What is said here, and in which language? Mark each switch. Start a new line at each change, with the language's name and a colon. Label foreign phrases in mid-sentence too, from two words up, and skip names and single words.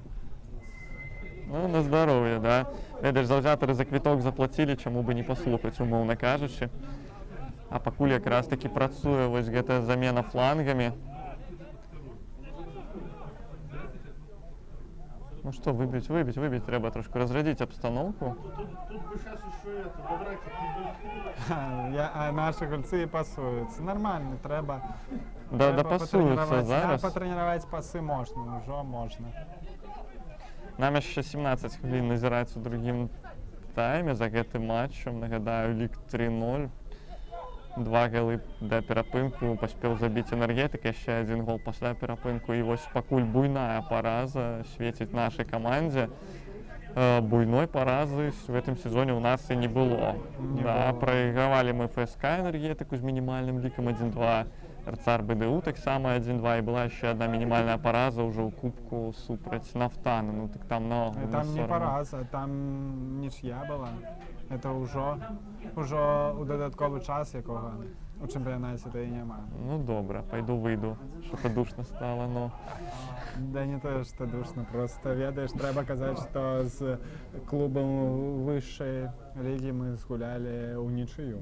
Belarusian: Ну, на здароўе, да. Ведаеш, заўзятары за квіток заплацілі, чаму бы не паслухаць, умоўна кажучы. А пакуль якраз такі працуе вось гэтая замена флангамі.
Russian: Ну что, выбить,
Ukrainian: треба трошки розрядити обстановку.
Russian: Тут бы сейчас еще это, добрать
Belarusian: А наші гульці пасуються.
Ukrainian: Нормально, треба. Да, треба пасуються потренувати. зараз. Потренувати паси можна, вже можна. Нам ще 17 хвилин назирається у другім таймі
Belarusian: за гэтым матчем. Нагадаю, лік 3-0. 2 галы да перапынку паспеў забіць энергетык, яшчэ один гол пасля перапынку. І вось пакуль буйная параза свеціць нашай камандзе.
Russian: Буйной паразы в этом сезоне у нас и не было. Проигрывали мы ФСК энергетику с минимальным ликом 1-2. РЦАР БДУ так само 1-2. И была еще одна минимальная параза уже у
Belarusian: кубку супраць Нафтана.
Russian: Ну так там много.
Belarusian: Там не параза,
Ukrainian: там нічия була. Це вже у додатковий час, якого у чемпіонаті то і немає. Ну добре, пойду вийду, що душно стало. Ну. Да не то, що душно, просто ведаєш, треба казати, що з клубом вищої ліги ми згуляли у нічию.